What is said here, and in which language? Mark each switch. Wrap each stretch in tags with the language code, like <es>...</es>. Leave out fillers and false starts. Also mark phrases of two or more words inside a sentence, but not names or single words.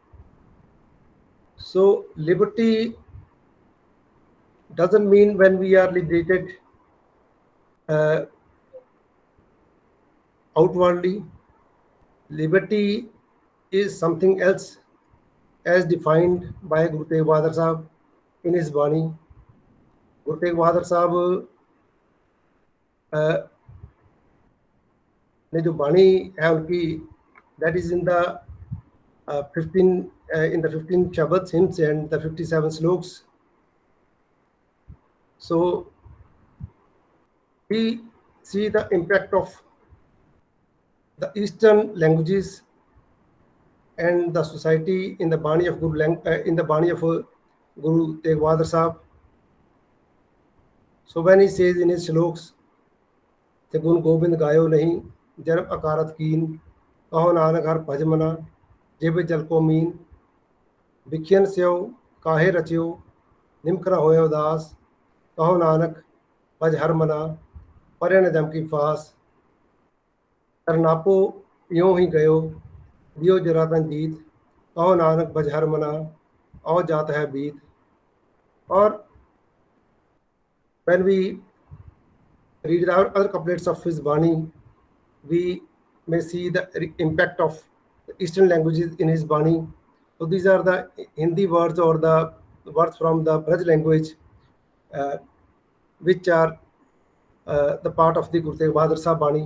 <en>So liberty doesn't mean when we are liberated outwardly. Liberty is something else, as defined by Guru Tegh Bahadur Sahib in his Bani.</en> <hi>Guru Tegh Bahadur Sahib ने जो बाणी है उनकी,</hi> <en>that is in the 15 Shabads, hymns, and the 57 sloks. So we see the impact of the Eastern languages and the society in the Bani of Guru Tegh Bahadur Sahib. So when he says in his sloks,</en> <bra>"ते गुन गोबिंद गायो नाहि, जरब अकारत कीन, कहो नानक हर भज मना, जेबे जल को मीन, बिखियन सेओ काहे रच्यो, निमक्रा होया उदास, कहो नानक भज हर मना, परे न जम की फास, करनापो यूं ही गयो, दियो जरातन जीत, कहो नानक बज हर मना, आओ जात है बीत."</bra> <en>Or when we read the other couplets of his Bani, we may see the impact of the Eastern languages in his Bani. So these are the Hindi words or the words from the Braj language, which are the part of the Guru Tegh Bahadur Sahib Bani.</en>